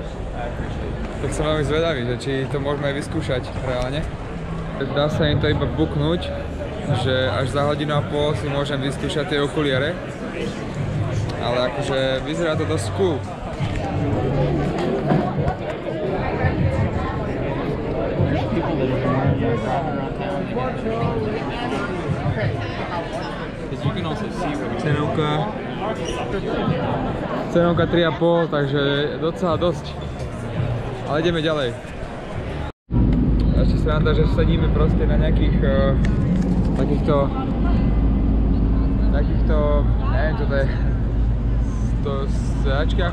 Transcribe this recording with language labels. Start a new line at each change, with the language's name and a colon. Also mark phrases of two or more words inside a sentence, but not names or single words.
Slovak: Tak som veľmi zvedavý, že či to môžeme aj vyskúšať reálne. Dá sa im to iba booknúť, že až za hodinu a pol si môžem vyskúšať tie okuliare. Ale akože vyzerá to dosť cool.
English: people that are driving around town. Because you can also see where
Slovak: Cenovka 3,5, takže docela dosť. Ale ideme ďalej. Ešte sa nám dá, že sedíme proste na nejakých takýchto, neviem čo to je, sedačkách.